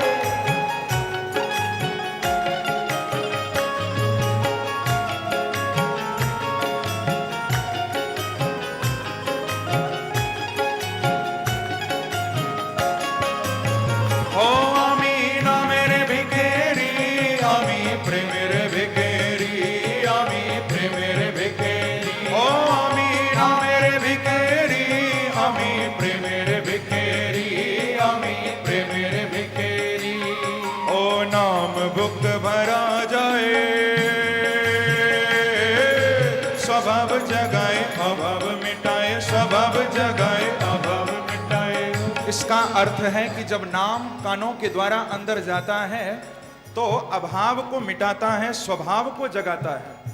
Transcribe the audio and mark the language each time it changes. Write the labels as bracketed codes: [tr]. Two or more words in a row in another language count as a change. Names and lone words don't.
[bn] হো আমি না মেরে ভিকেরি, আমি প্রেমেরে ভিকেরি, আমি প্রেমেরে ভিকেরি, হো আমি না মেরে ভিকেরি, আমি প্রেমেরে ভিকেরি, আমি প্রেমেরে ভিকেরি। [hi] ओ नाम भुक भरा जाए, स्वभाव जगाए अभाव मिटाए, स्वभाव जगाए अभाव मिटाए। इसका अर्थ है कि जब नाम कानों के द्वारा अंदर जाता है तो अभाव को मिटाता है, स्वभाव को जगाता है।